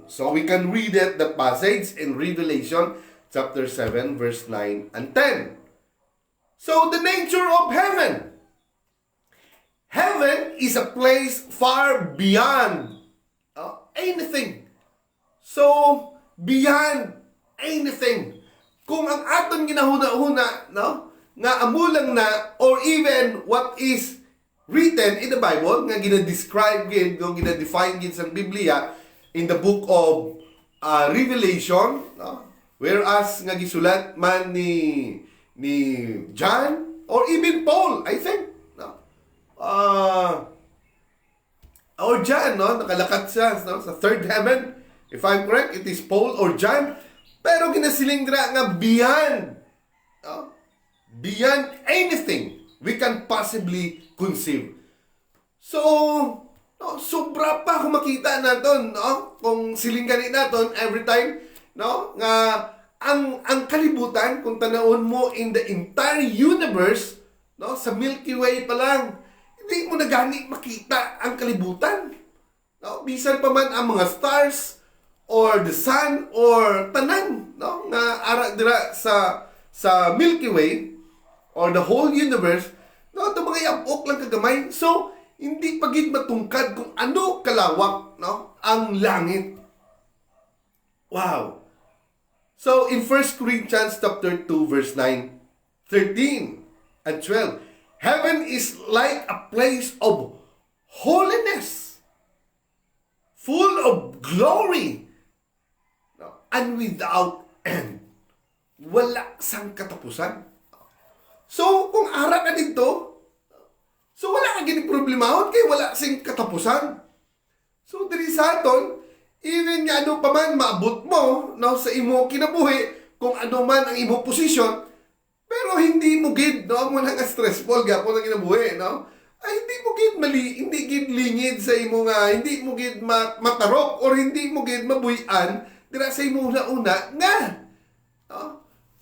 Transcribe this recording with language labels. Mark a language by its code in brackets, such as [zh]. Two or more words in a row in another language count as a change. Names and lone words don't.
[en] So we can read that passage in Revelation chapter 7, verse 9 and 10. So the nature of heaven. Heaven is a place far beyond anything. So, beyond anything. [hil] Kung ang aton ginahuna-huna, nga amulang na, [en] or even what is written in the Bible, [hil] nga ginadescribe gid, ginadefine gid sa Biblia, [en] in the book of Revelation, whereas [hil] nga gisulat man ni John, [en] or even Paul, I think, or John, [hil] nakalakat siya sa third heaven. [en] If I'm correct, it is Paul or John. [hil] Pero ginasilindra nga [en] beyond anything we can possibly conceive. So, [hil] sobra pa kung makita naton, kung silingganin naton [en] every time, [hil] nga ang kalibutan, kung tanawon mo [en] in the entire universe, [hil] sa Milky Way pa lang, hindi mo na gani makita ang kalibutan. Bisan pa man ang mga stars [en] or the sun [hil] or tanan, nga ara dira sa Milky Way [en] or the whole universe, [hil] ito mga yabok lang kagamay. So, hindi pagid matungkad kung ano kalawak, ang langit. Wow. [en] So, in 1 Corinthians chapter 2, verse 9, 13 and 12, heaven is like a place of holiness, full of glory, and without end. [hil] Wala sang katapusan. So, kung ara ka dito, so wala ka gining problemahon kay wala sing katapusan. So, diri sa aton, even nga ano pa man maabot mo sa imo kinabuhi, kung ano man ang imo posisyon, pero hindi mo gid, mo nang stressful gapon ang kinabuhi, ay hindi mo gid hindi gid lingid sa imo nga, hindi mo gid matarok or hindi mo gid mabuyan dira sa imo una nga.